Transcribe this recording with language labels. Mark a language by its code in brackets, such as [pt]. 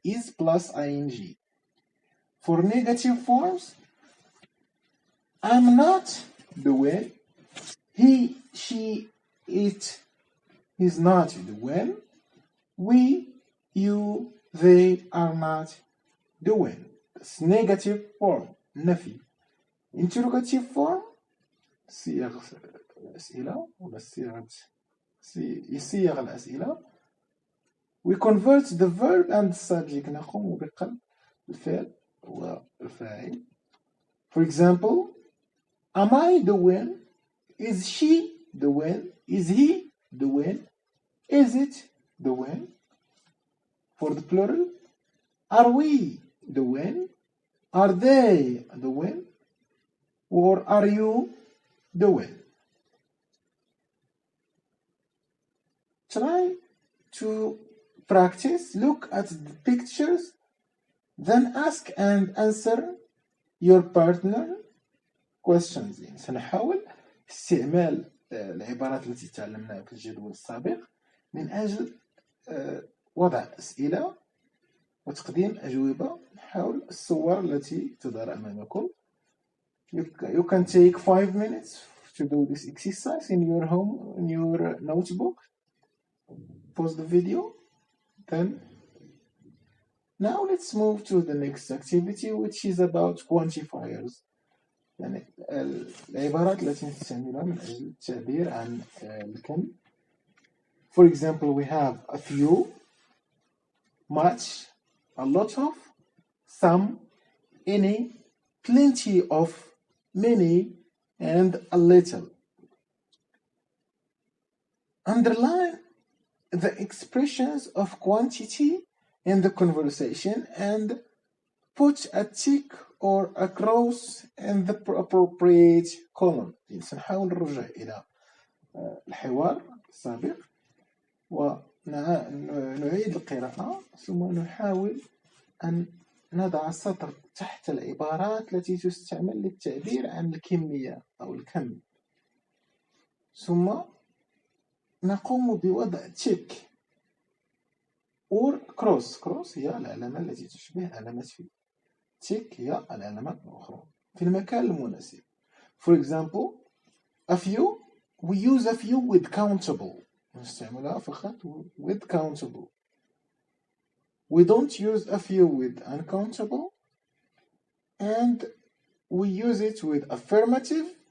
[en] Is plus ing. For negative forms, I'm not doing. He, she, it is not doing. We, you, they are not doing. That's negative form, نفي. [ar] Interrogative form, صيغ الأسئلة ولا صيغ الأسئلة. [en] We convert the verb and the subject. [ar] نقوم بقلب الفعل والفاعل [en] For example, am I doing? Is she doing? Is he doing? Is it doing? For the plural, are we doing? Are they doing? Or are you doing? Try to practice, look at the pictures, then ask and answer your partner questions. [ar] يعني سنحاول استعمال العبارات التي تعلمناها في الجدول السابق من أجل وضع أسئلة وتقديم أجوبة حول الصور التي تظهر أمامكم. [en] You can take 5 minutes to do this exercise in your home, in your notebook. Pause the video. Then now let's move to the next activity, which is about quantifiers. [ar] يعني العبارات التي نستعملها من أجل التعبير عن الكم. [en] For example, we have a few, much, a lot of, some, any, plenty of, many, and a little. Underline the expressions of quantity in the conversation and put a tick or a cross in the appropriate column. [ar] سنحاول نرجع إلى الحوار السابق ونعيد القراءة ثم نحاول أن نضع سطر تحت العبارات التي تستعمل للتعبير عن الكمية أو الكم، ثم نقوم بوضع تيك [en] or cross [ar] هي العلامة التي تشبه علامة في، تيك هي العلامات الأخرى في المكان المناسب. [en] For example, a few, we use a few with countable. [ar] نستعملها فقط [en] with countable. We don't use a few with uncountable, and we use it with affirmative.